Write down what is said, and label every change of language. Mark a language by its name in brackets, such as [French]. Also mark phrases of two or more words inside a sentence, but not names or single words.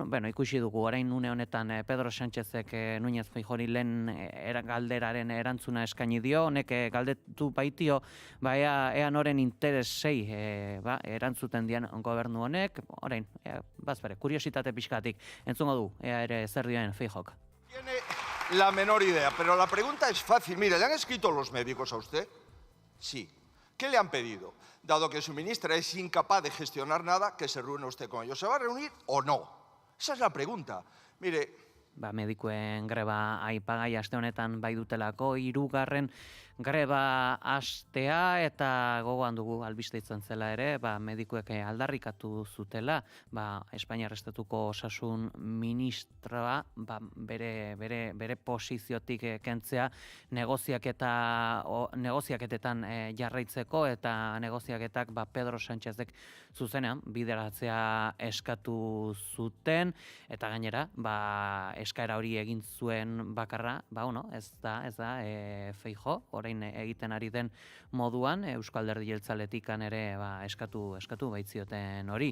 [Basque] Ikusi dugu, orain une honetan Pedro Sánchezek Núñez Feijóori lehen galderaren erantzuna eskaini dio, honek galdetu baitio, ea noren interesei erantzuten dian gobernu honek, orain, bazpare, kuriositate pixkatik, entzungo du, ea ere zer dioen Feijóok. [Spanish] Tiene la menor idea, pero la pregunta es fácil. Mire, ¿le han escrito los médicos a usted? Sí. ¿Qué le han pedido? Dado que su ministra es incapaz de gestionar nada, que se reúne usted con ellos. ¿Se va a reunir o no? Esa es la pregunta. Mire... [Basque] Medikuen greba aipagai aste honetan bai dutelako, 3. greba astea, eta gogoan dugu albiste izan zela ere, medikuek aldarrikatu zutela, Espainiar Estatuko osasun ministroa bere posiziotik kentzea negoziaketetan jarraitzeko, eta negoziaketak Pedro Sánchezek zuzenean bideratzea eskatu zuten, eta gainera, eskaera hori egin zuen bakarra, ez da Feijóo, orain egiten ari den moduan, Eusko Alderdi Jeltzaletikan ere eskatu baitzioten hori.